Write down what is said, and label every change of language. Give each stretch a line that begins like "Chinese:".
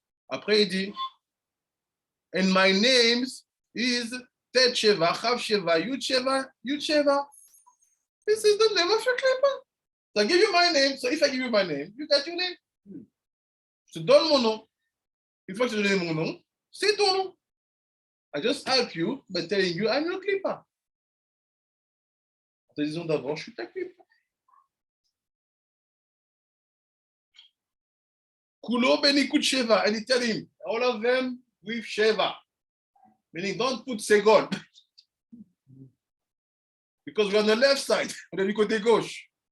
French: Après, il dit,
English: and my name is Tet Sheva, Chav Sheva, Yud Sheva, Yud Sheva. This is the name of your clipper. So I give you my name. So if I give you my name, you got your name.
French: Je te donne mon nom. Une fois que je te donne mon nom, c'est ton nom.
English: I just help you by telling you I'm your clipper.
French: En te disant d'avant, je suis ta clipper.
Hebrew: Kulo benikut Sheva,
English: and he tell him, all of them with Sheva. Meaning don't put Segon. Because we're on the left side,
French: on est du côté gauche.